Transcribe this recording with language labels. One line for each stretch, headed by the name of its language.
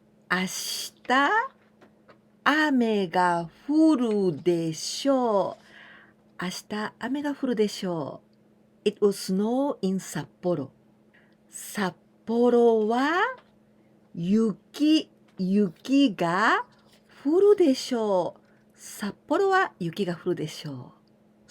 Japanese: 明日雨が降るでしょう。明日雨が降るでしょう。
English: It will snow in 札幌。
Japanese: 札幌は雪が降るでしょう。札幌は雪が降るでしょう。